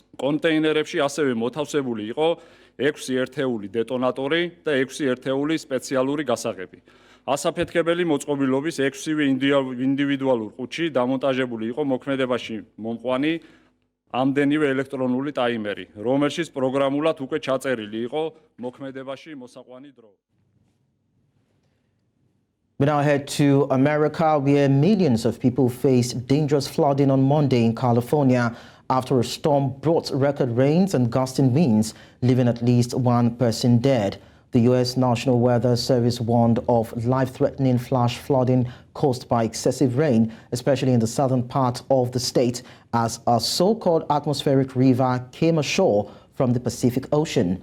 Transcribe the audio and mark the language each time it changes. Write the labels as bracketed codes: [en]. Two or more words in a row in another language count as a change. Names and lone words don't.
[ka] კონტეინერებში ასევე მოთავსებული იყო 6 ერთეული დეტონატორი და 6 ერთეული სპეციალური გასაღები. ასაფეთქებელი მოწყობილობის 6-ვე ინდივიდუალურ ყუთში დამონტაჟებული იყო მოქმედებაში მომყვანი ამდენივე ელექტრონული ტაიმერი, რომელშიც პროგრამულად უკვე ჩაწერილი იყო მოქმედებაში მოსაყვანი დრო. [en] We now head to America, where millions of people faced dangerous flooding on Monday in California after a storm brought record rains and gusty winds, leaving at least 1 person dead. The U.S. National Weather Service warned of life-threatening flash flooding caused by excessive rain, especially in the southern part of the state, as a so-called atmospheric river came ashore from the Pacific Ocean.